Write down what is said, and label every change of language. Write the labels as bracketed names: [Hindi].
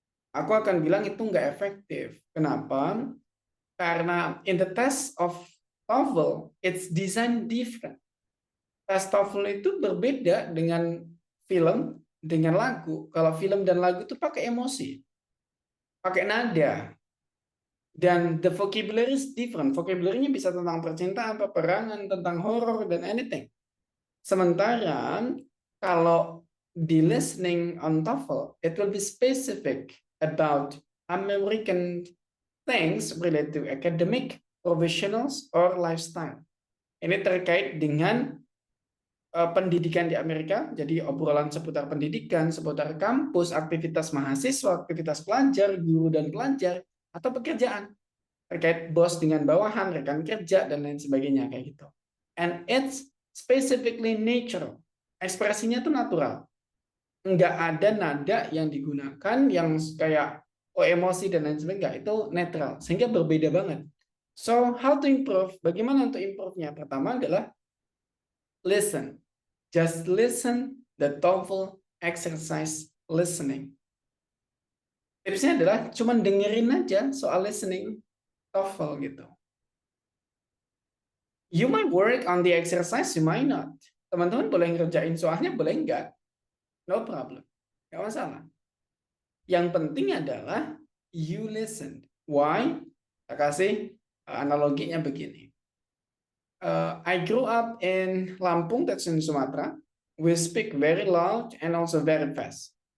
[Indonesian] Aku akan bilang itu nggak efektif. Kenapa? Karena [English] in the test of TOEFL, it's designed different. [Indonesian] Tes TOEFL itu berbeda dengan film, dengan lagu. Kalau film dan lagu itu pakai emosi, pakai nada. Dan [English] the vocabulary is different. [Indonesian] Vocabulary-nya bisa tentang percintaan, peperangan, tentang horror, dan anything. Sementara kalau di [English] listening on TOEFL, it will be specific about American things related to academic, professionals, or lifestyle. [Indonesian] Ini terkait dengan pendidikan di Amerika, jadi obrolan seputar pendidikan, seputar kampus, aktivitas mahasiswa, aktivitas pelajar, guru dan pelajar, atau pekerjaan terkait bos dengan bawahan, rekan kerja dan lain sebagainya kayak gitu. [English] And it's specifically natural. [Indonesian] Ekspresinya tuh natural. Nggak ada nada yang digunakan yang kayak emosi dan lain sebagainya. Itu netral. Sehingga berbeda banget. [English] So, how to improve? [Indonesian] Bagaimana untuk improve-nya? Pertama adalah [English] listen. Just listen the TOEFL exercise listening. [Indonesian] Tipsnya adalah cuma dengerin aja soal listening TOEFL gitu. [English] You might work on the exercise, you might not. [Indonesian] Teman-teman boleh ngerjain soalnya, boleh enggak. [English] No problem. [Indonesian] Nggak masalah. Yang penting adalah [English] you listen. Why? [Indonesian] Kita kasih analoginya begini. [English] I grew up in Lampung, that's in Sumatera. We speak very loud and also very fast.